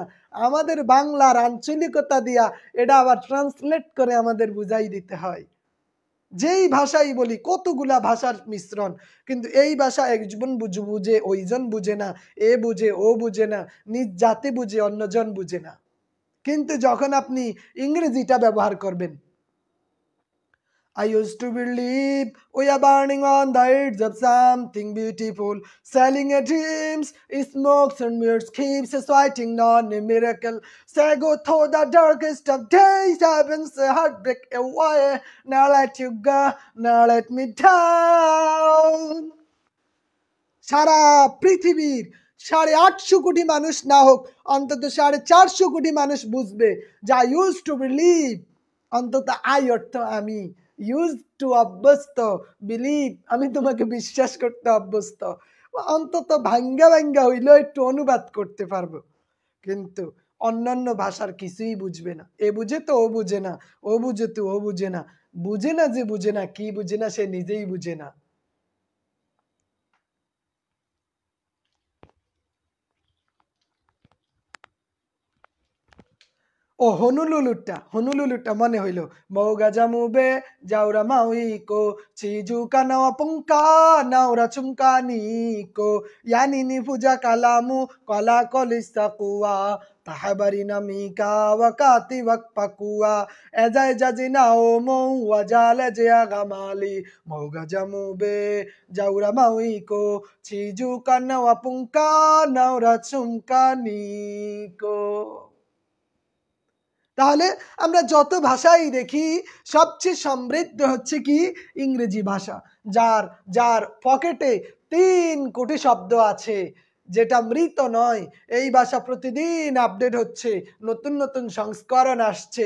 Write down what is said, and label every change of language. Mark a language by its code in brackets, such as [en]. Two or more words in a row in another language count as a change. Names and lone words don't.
[bn] আমাদের বাংলার আঞ্চলিকতা দিয়া এটা আবার ট্রান্সলেট করে আমাদের বুঝাই দিতে হয়। যেই ভাষাই বলি, কতগুলা ভাষার মিশ্রণ, কিন্তু এই ভাষা একজন বুঝে ওইজন বুঝে না, এ বুঝে ও বুঝে না, নিজ জাতি বুঝে অন্যজন বুঝে না। কিন্তু যখন আপনি ইংরেজিটা ব্যবহার করবেন, [en] I used to believe we are burning on the edge of something beautiful, selling a dreams, smokes and mirrors keeps us fighting on a miracle. Say go through the darkest of days, heavens a heartbreak away. Now let you go, now let me down. [bn] সারা পৃথিবীর 850 কোটি মানুষ না হোক, অন্তত 450 কোটি মানুষ বুঝবে যা [en] use to believe. [bn] অন্তত আই অর্থ আমি, ইউজ টু অভ্যস্ত, বিলিভ আমি তোমাকে বিশ্বাস করতে অভ্যস্ত। অন্তত ভাঙ্গা ভাঙ্গা হইলেও একটু অনুবাদ করতে পারবো। কিন্তু অন্যান্য ভাষার কিছুই বুঝবে না। এ বুঝে তো ও বুঝে না, ও বুঝে তো ও বুঝে না, বুঝে না যে বুঝে না, কি বুঝে না সে নিজেই বুঝে না। ও হনুলুলুটা মনে হইল। মৌগা জামুবে যাওরা মাউইকো চিজু কানাওয়া পুঙ্কা নাওরা চুমকা নিকো ইয়ানিনি পূজা কালামু কলা কলিসা কুয়া তাহাবারি নামিকা ওয়াকাতি ওয়াকপাকুয়া এজায় জাজিনা ও মৌ ওয়াজালে জিয়া গামালি মৌগা জামুবে যাওরা মাউইকো চিজু কানাওয়া পুঙ্কা নাওরা চুমকা নিকো। তাহলে আমরা যত ভাষাই দেখি, সবচেয়ে সমৃদ্ধ হচ্ছে কি ইংরেজি ভাষা, যার যার পকেটে 3 কোটি শব্দ আছে, যেটা মৃত নয়। এই ভাষা প্রতিদিন আপডেট হচ্ছে, নতুন নতুন সংস্করণ আসছে।